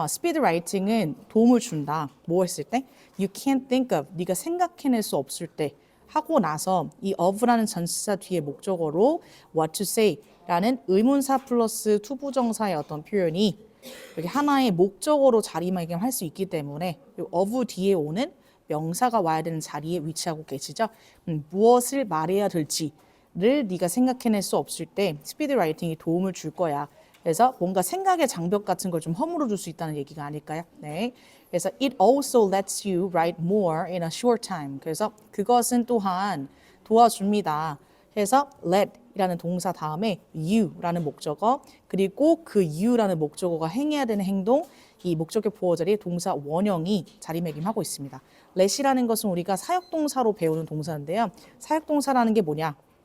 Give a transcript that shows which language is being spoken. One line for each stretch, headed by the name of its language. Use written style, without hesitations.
Korean: 스피드 라이팅은 도움을 준다. 뭐 했을 때?
English: You can't think of,
Korean: 네가 생각해낼 수 없을 때 하고 나서 이 of라는 전치사 뒤에 목적어로
English: what to say
Korean: 라는 의문사 플러스 투부정사의 어떤 표현이 이렇게 하나의 목적어로 자리매김할 수 있기 때문에 of 뒤에 오는 명사가 와야 되는 자리에 위치하고 계시죠. 무엇을 말해야 될지를 네가 생각해낼 수 없을 때 스피드 라이팅이 도움을 줄 거야. 그래서 뭔가 생각의 장벽 같은 걸 좀 허물어 줄 수 있다는 얘기가 아닐까요? 네. 그래서
English: it also lets you write more in a short time.
Korean: 그래서 그것은 또한 도와줍니다. 그래서 let이라는 동사 다음에 you라는 목적어 그리고 그 you라는 목적어가 행해야 되는 행동 이 목적격 보호 자리에 동사 원형이 자리매김하고 있습니다. let이라는 것은 우리가 사역동사로 배우는 동사인데요. 사역동사라는 게 뭐냐?